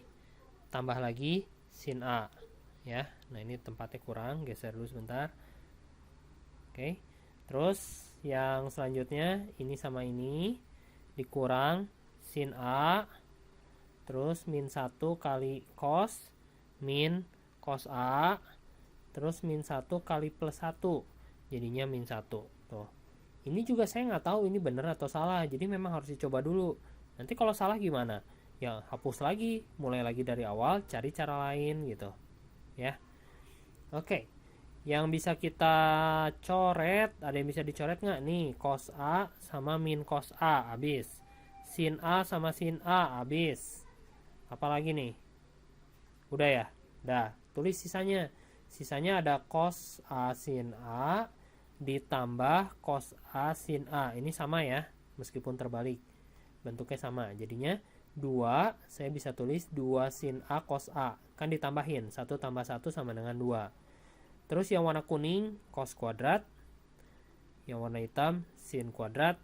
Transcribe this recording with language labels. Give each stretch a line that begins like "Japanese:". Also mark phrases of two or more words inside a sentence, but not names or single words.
Indonesian: Tambah lagi sin A. Ya, nah ini tempatnya kurang, geser dulu sebentar. Oke. Terus yang selanjutnya ini sama ini dikurang sin A. Terus min 1 kali cos min cos A. Terus min 1 kali plus 1. Jadinya min 1. Tuh. Ini juga saya nggak tahu ini benar atau salah. Jadi memang harus dicoba dulu. Nanti kalau salah gimana? Ya hapus lagi, mulai lagi dari awal, cari cara lain gitu. Ya. Oke. Yang bisa kita coret, ada yang bisa dicoret nggak? Nih, cos A sama min cos A habis. Sin A sama sin A habis. Apalagi nih? Udah ya? Udah. Tulis sisanya. Sisanya ada cos A sin A ditambah cos A sin A. Ini sama ya, meskipun terbalik. Bentuknya sama. Jadinya 2, saya bisa tulis 2 sin A cos A. Kan ditambahin, 1 tambah 1 sama dengan 2. Terus yang warna kuning, cos kuadrat. Yang warna hitam, sin kuadrat.